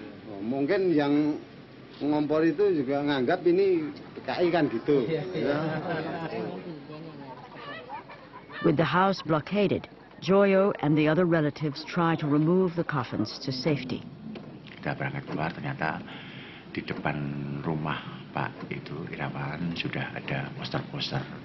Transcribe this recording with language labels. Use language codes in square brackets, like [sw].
[id] Oh, mungkin yang ngompor itu juga nganggap ini PKI kan gitu. Ya. [en] With the house blockaded, Joyo and the other relatives try to remove the coffins to safety. [id] Kita berangkat keluar, ternyata di depan rumah Pak itu Irawan sudah ada poster-poster.